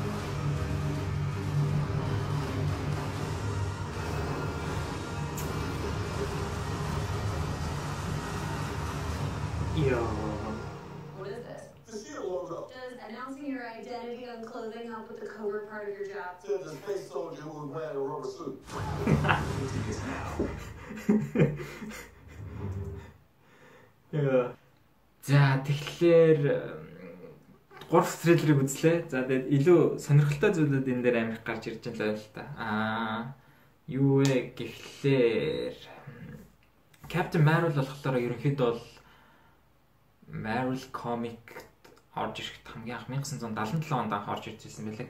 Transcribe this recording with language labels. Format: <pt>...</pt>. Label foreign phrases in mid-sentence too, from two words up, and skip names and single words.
<en>Yo. What is this? The shield logo. Does announcing your identity on clothing help with the covert part of your job? Says the space soldier who was wearing a rubber suit.</en> <mn>За тэгэхээр 3 трейлерыг үзлээ. За тэгээд илүү сонирхолтой зүйлүүд энэ дээр амирх гарч ирж байгаа л та. Юу вэ гэхлээр Captain Marvel болохоор ерөнхийдөө бол Marvel comic орж ирэхэд хамгийн анх 1977 онд анх орж ирж байсан байлаа.</mn>